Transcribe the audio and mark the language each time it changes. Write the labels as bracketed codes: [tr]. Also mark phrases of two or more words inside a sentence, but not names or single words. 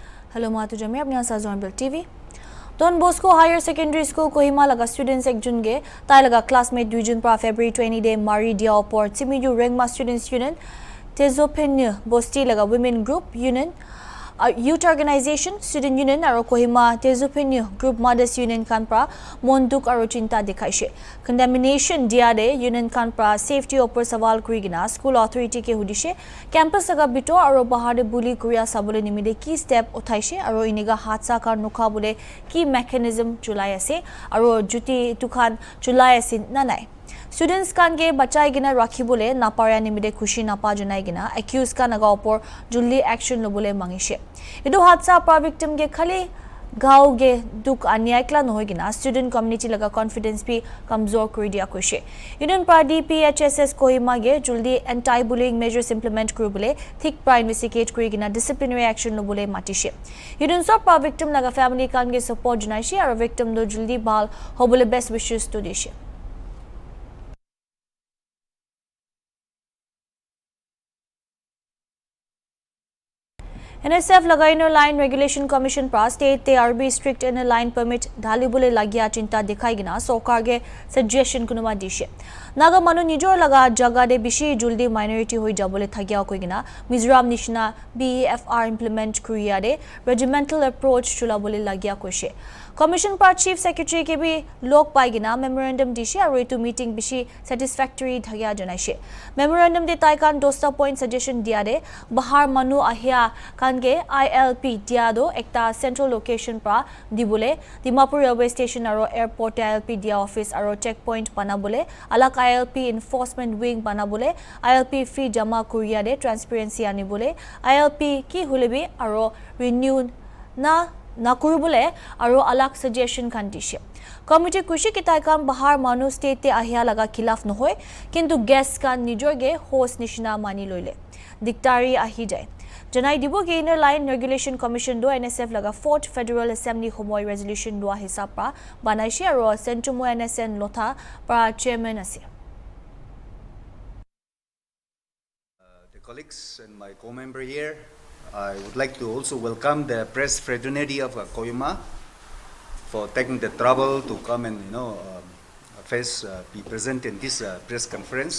[nag] Hello Matu Jami, apni asa HornbillTV. Don Bosco Higher Secondary School Kohima laga students ek jun ge tai laga classmate 2 June pra February 20 day Mari dia opor Timiyu Rengma Students Union Tezopen Bosti laga Women Group Union Youth Organization Student Union aro Kohima Tezopen Group Mothers Union kan pra monduk aro chinta dikhaise. Condemnation dia de Union kan pra safety opor sawal kurigina [en] school authority [nag] ke hudise campus laga bito aro bahar de buli kuria sabole nimide ki step uthaise aro iniga hatsa kar nokha bole ki mechanism chulai ase aro juti tukhan chulai ase nanai. Students kan ge bachai gina rakhi bole napara nimide khushi napa janai gina accused ka naga opor julli action lobole mangishe. Idu hatsa pra victim ge khali गाँव गे दुख अन्याय कला नहोय गिना [en] student community [nag] लगा कॉन्फिडेंस भी कमजोर कर दिया कोशे यूनियन पार्टी पीएचएसएस कोहिमा गे जल्दी [en] anti bullying measures implement [nag] कर बोले थिक प्रा इन्वेस्टिगेट कर गिना [en] disciplinary action [nag] लो बोले माटिशे यूनियन सब पा विक्टिम लगा फैमिली कान गे सपोर्ट जनाइशे और विक्टिम दो जल्दी बाल हो बोले [en] best wishes [nag] तो दिशे NSF laga [en] inner line regulation commission [nag] pra state te RB strict [en] inner line permit [nag] dhalibule lagya chinta dikhai gina sarkar ge suggestion kunuma dishe naga manu nijor laga jaga de bishi juldi minority hoi jabole thagya koi gina Mizoram nishna BEFR implement kuriya de [en] regimental approach [nag] chula bole lagya koise commission par [en] chief secretary [nag] ke bhi lok pai gina memorandum dishe aru etu meeting bishi satisfactory thagya janaise memorandum de taikan dosta point suggestion dia de bahar manu ahya ge ILP dia do ekta central location pra dibule Dimapur [en] railway station [nag] aro airport ILP dia office aro checkpoint banabole alak [en] ILP enforcement wing [nag] banabole ILP fee jama kuriya de transparency anibole ILP ki hulebi aro renew na kurubole aro alak suggestion kan dishe committee kushi kitai kan bahar manu state te ahya laga khilaf nohoy kintu guest kan nijor ge host nishna mani loile diktari ahi jay Janai dibo ge [en] inner line regulation commission [nag] do NSF laga 4th Federal Assembly homoi resolution do hisab pra banaishe aro centumo NSN lotha pra chairman ase [en] The colleagues and my co-member here, I would like to also welcome the press fraternity of Kohima for taking the trouble to come and be present in this press conference.